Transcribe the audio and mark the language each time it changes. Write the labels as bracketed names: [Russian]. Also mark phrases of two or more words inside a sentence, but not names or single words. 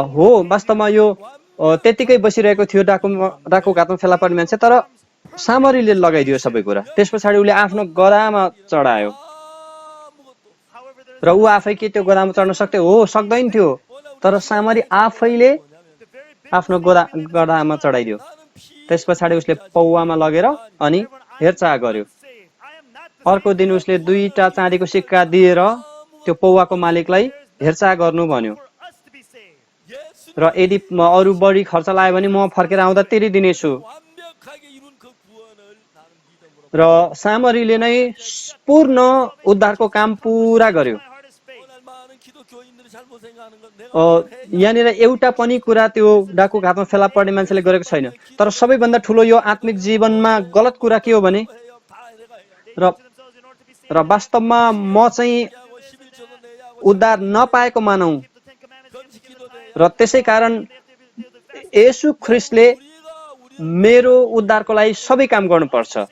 [Nepali] हो, वास्तवमा यो त्यत्तिकै बसिरहेको थियो डाकु घाटमा फेला पर्ने मान्छे, तर सामरीले लगाइदियो सबै कुरा। त्यस पछाडि उसले आफ्नो गधामा चढायो [Korean] 아무것도 [English] However, there's [Nepali] र ऊ आफै के त्यो गधामा चढ्न सक्थ्यो? हो, सक्दैन थियो। तर सामरी आफैले [English] the very big [Nepali] आफ्नो गधामा चढाइदियो। [Korean] 나는 피 [Nepali] त्यस पछाडि उसले पौवामा लगेर अनि हेरचाह गर्यो। [English] saved. I am not the [Nepali] अर्को दिन उसले 2टा चाँदीको सिक्का दिएर त्यो पौवाको मालिकलाई हेरचाह गर्नु भन्यो [English] for us to be saved. [Korean] 예수 [Nepali] र यदि अरू बढी खर्च लाग्यो भने म फर्केर आउँदा तिरी दिनेछु। [Korean] 완벽하게 이룬 그 구원을 나는 믿음으로 [Nepali] र सामरीले नै पूर्ण उद्धारको काम पुरा गर्यो। [English] My heart is faith. [Korean] 오늘 많은 기독교인들이 잘못 [Nepali] यहाँनिर एउटा पनि कुरा त्यो डाकुको हातमा फेला पर्ने मान्छेले गरेको छैन। तर सबैभन्दा ठुलो यो आत्मिक जीवनमा गलत कुरा के हो भने र वास्तवमा म चाहिँ उद्धार नपाएको मानौँ र त्यसै कारण येशू ख्रीष्टले मेरो उद्धारको लागि सबै काम गर्नुपर्छ।